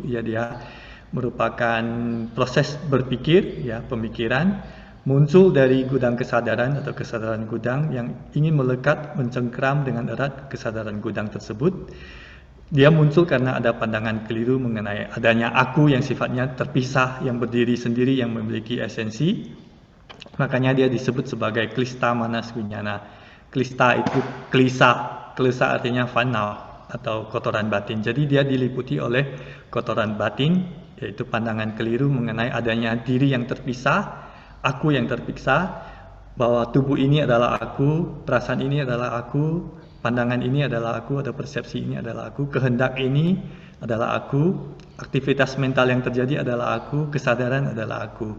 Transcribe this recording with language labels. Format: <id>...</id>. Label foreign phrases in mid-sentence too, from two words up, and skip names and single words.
<id>Ya, dia merupakan proses berpikir ya, pemikiran muncul dari gudang kesadaran atau kesadaran gudang yang ingin melekat, mencengkram dengan erat kesadaran gudang tersebut. Dia muncul karena ada pandangan keliru mengenai adanya aku yang sifatnya terpisah, yang berdiri sendiri, yang memiliki esensi. Makanya dia disebut sebagai</id> <sa>klista manas winyana.</sa> <id>Klista itu klisa artinya fanau atau kotoran batin. Jadi dia diliputi oleh kotoran batin, yaitu pandangan keliru mengenai adanya diri yang terpisah, aku yang terpisah, bahwa tubuh ini adalah aku, perasaan ini adalah aku, pandangan ini adalah aku, atau persepsi ini adalah aku, kehendak ini adalah aku, aktivitas mental yang terjadi adalah aku, kesadaran adalah aku.</id>